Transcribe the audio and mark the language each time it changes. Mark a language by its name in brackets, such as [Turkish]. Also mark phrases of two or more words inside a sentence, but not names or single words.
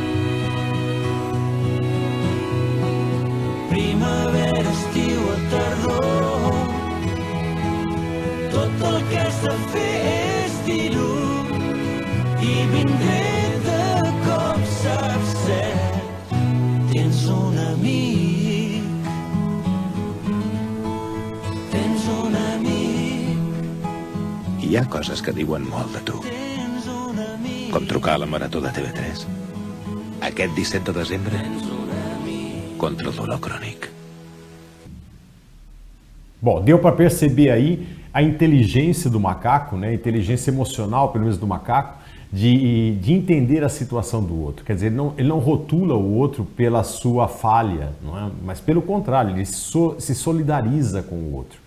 [Catalan] Primavera, estiu o tardor, tot el que has de fer és dir-ho i vindré de cop, saps cert, tens un amic, tens un amic. Hi ha coses que diuen molt de tu, Tens un amic, com trucar a la Marató de TV3 aquest 17 de desembre contra el dolor crònic. [Portuguese] Bom, deu para perceber aí a inteligência do macaco, né? A inteligência emocional, pelo menos do macaco, de entender a situação do outro. Quer dizer, ele não rotula o outro pela sua falha, não é? Mas pelo contrário, ele se solidariza com o outro.